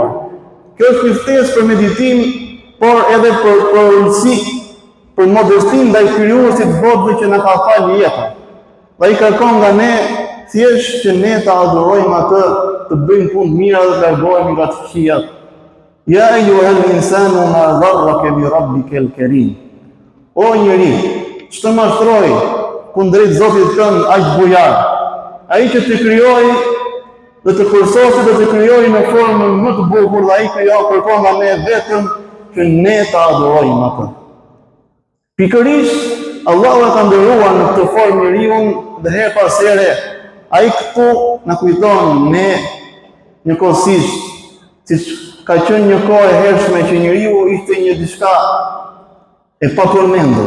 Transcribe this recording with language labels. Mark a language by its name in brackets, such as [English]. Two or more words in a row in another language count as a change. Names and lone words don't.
[Albanian] Kjo është një ftesë për meditim, por edhe për ulësi, për modestin ndaj krijuesit të botëve që na ka falë jetën. Dhe i kërkon nga ne thjesht që ne ta adhurojmë atë, të bëjmë punë mira dhe të largohemi nga të këqijat. [Arabic] يا أيها الإنسان ما غرك بربك الكريم. [Albanian] O njeri, ç'të mashtroi kundrejt Zotit tënd aq bujar, ai që të krijoi dhe të përsosi dhe të krijoi në formën më të bukur, dhe ai kërkon nga ne vetëm që ne ta adhurojmë atë. Pikërisht Allahu e ka nderuar në këtë formë njeriu dhe her pas here Ai këtu na kujton ne njëkohësisht, siç ka qenë një kohë e hershme që njeriu ishte një diçka e papërmendur.